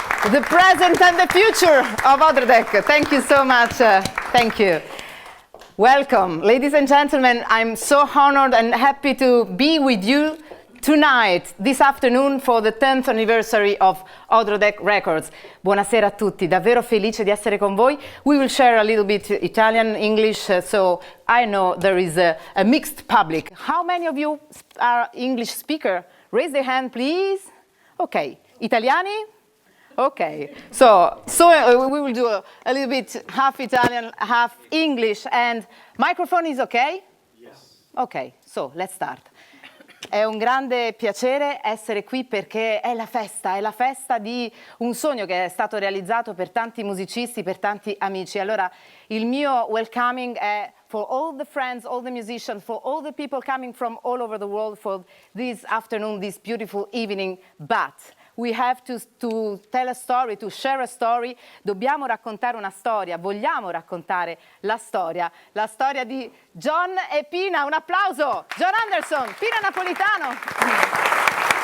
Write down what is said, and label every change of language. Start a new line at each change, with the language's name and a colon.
English: The present and the future of Odradek. Thank you so much. Thank you. Welcome, ladies and gentlemen. I'm so honored and happy to be with you tonight, this afternoon, for the 10th anniversary of Odradek Records.
Italian: Buonasera a tutti, davvero felice di essere con voi.
English: We will share a little bit Italian, English, so I know there is a mixed public. How many of you are English speaker? Raise your hand, please. Okay, Italiani? Okay, so we will do a little bit half Italian, half English, and microphone is okay? Yes. Okay, so let's start.
Italian: È un grande piacere essere qui perché è la festa di un sogno che è stato realizzato per tanti musicisti, per tanti amici. Allora il mio
English: welcoming è for all the friends, all the musicians, for all the people coming from all over the world for this afternoon, this beautiful evening, but we have to tell a story, to share a story.
Italian: Dobbiamo raccontare una storia, vogliamo raccontare la storia di John e Pina. Un applauso! John Anderson, Pina Napolitano.